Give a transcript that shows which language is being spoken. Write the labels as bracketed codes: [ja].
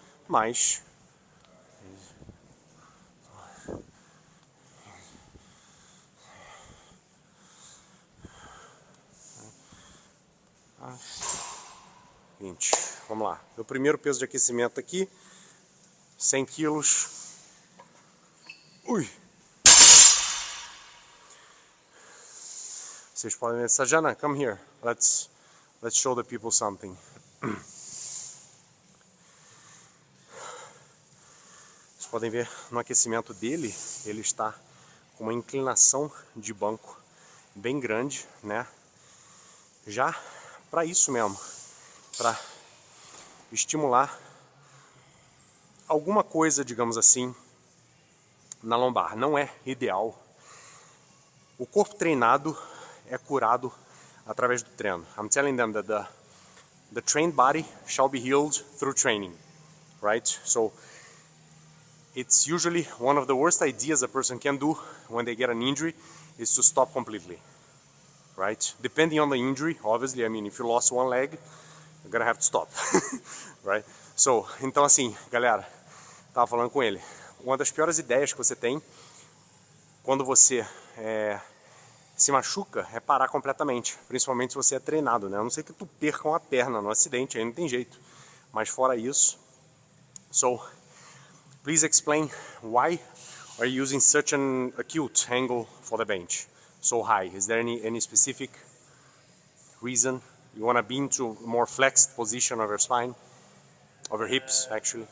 [pt] Mas ah, 20. Vamos lá. Meu primeiro peso de aquecimento aqui, 100 quilos. Ui! Vocês podem ver, Sajana, [en] come here. Let's show the people something. [pt] Vocês podem ver no aquecimento dele, ele está com uma inclinação de banco bem grande, né? Já para isso mesmo, para estimular alguma coisa, digamos assim, na lombar. Não é ideal. O corpo treinado é curado através do treino. [en] I'm telling them that the trained body shall be healed through training, right? So it's usually one of the worst ideas a person can do when they get an injury is to stop completely, right? Depending on the injury, obviously, I mean, if you lost one leg, you're gonna have to stop, right? [pt] So, então assim, galera, tava falando com ele, uma das piores ideias que você tem quando você se machuca é parar completamente, principalmente se você é treinado, né? A não ser que tu perca uma perna no acidente, aí não tem jeito. Mas fora isso, [en] so please explain why are you using such an acute angle for the bench, so high? Is there any specific reason? You want to be into a more flexed position of your spine, of your hips, actually?